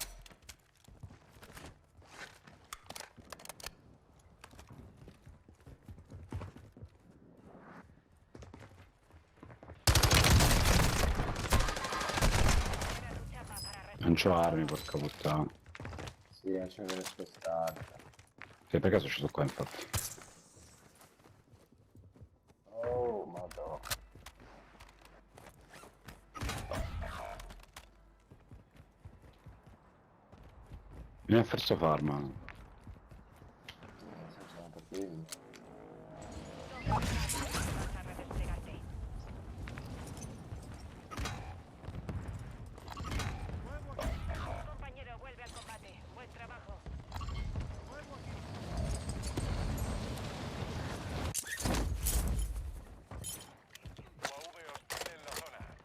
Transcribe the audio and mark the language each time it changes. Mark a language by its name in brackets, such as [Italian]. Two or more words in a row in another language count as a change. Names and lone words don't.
[Spanish] Era tu chapa para [Italian] Non c'ho armi, porca puttana. Sì, non c'è che spostare. Che per caso ci sono qua, infatti. Oh, madonna. Vieni a Ferso Farma. Non so se sono per quelli. [Spanish] Vas a redesplegarte. Nuevo aquí. Un compañero vuelve al combate. Buen trabajo. Nuevo aquí. UAV hostil en la zona.